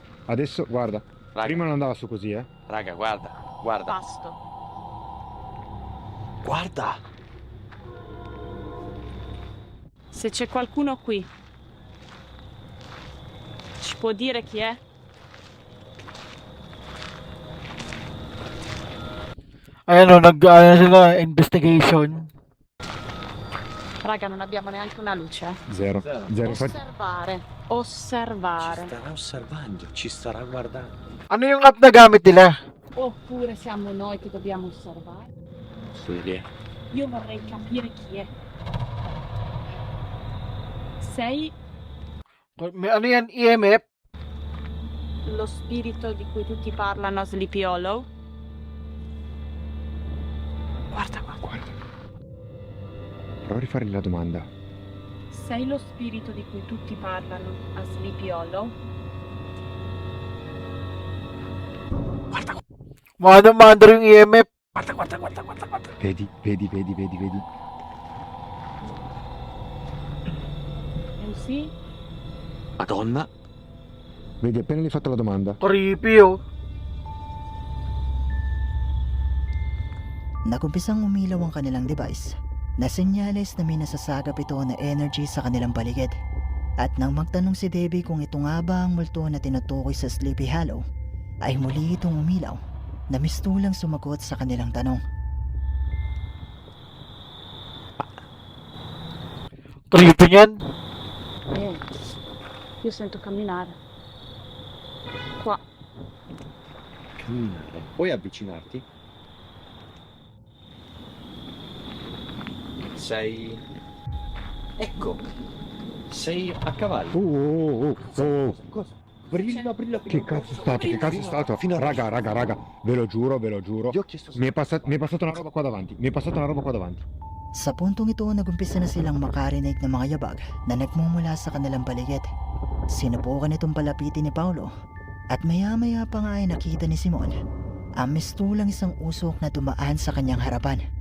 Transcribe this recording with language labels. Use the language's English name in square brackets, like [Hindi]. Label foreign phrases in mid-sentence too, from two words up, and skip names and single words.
[Italian] adesso guarda. raga, Prima non andava su così, raga, guarda, guarda, Pasto. guarda. Se c'è qualcuno qui, ci può dire chi è? [Filipino] Ayan oh, sila, investigation. [Italian] Raga, non abbiamo neanche una luce, eh? Zero. Zero. Osservare. starà osservando, ci starà guardando. [Filipino] Ano yung app na gamit nila? [Italian] Oppure siamo noi che dobbiamo osservare? Posso vedere? Io vorrei capire chi è. Sei [Filipino] Ano yan? EMF? [Italian] lo spirito di cui tutti parlano a Sleepy Hollow? Guarda qua. Guarda. Prova a rifargli la domanda. Sei lo spirito di cui tutti parlano a Sleepy Hollow? [Filipino] Mandar yung EMF. [Italian] Vedi. MC? Madonna. Vedi, appena gli hai fatto la domanda. [Filipino] Creepy, oh. Nagumpisang umilaw ang kanilang device na senyales na may nasasagap ito na energy sa kanilang paligid. At nang magtanong si Debbie kung ito nga ba ang multo na tinutukoy sa Sleepy Hollow, ay muli itong umilaw na mistulang sumagot sa kanilang tanong. Creepy niyan. [Italian] Io sento camminare. Qua. Camminare. Puoi avvicinarti? Sei... Ecco. Sei a cavallo. Cosa? Brilla. Che cazzo è stato? Raga. Ve lo giuro. Io ho chiesto... Mi è passata una roba qua davanti. [Filipino] Sa puntong ito, nagumpisa na silang makarinig ng mga yabag na nagmumula sa kanilang paligid. Sinubukan itong palapitin ni Paolo at maya-maya pa nga ay nakita ni Simon ang mistulang isang usok na dumaan sa kanyang harapan.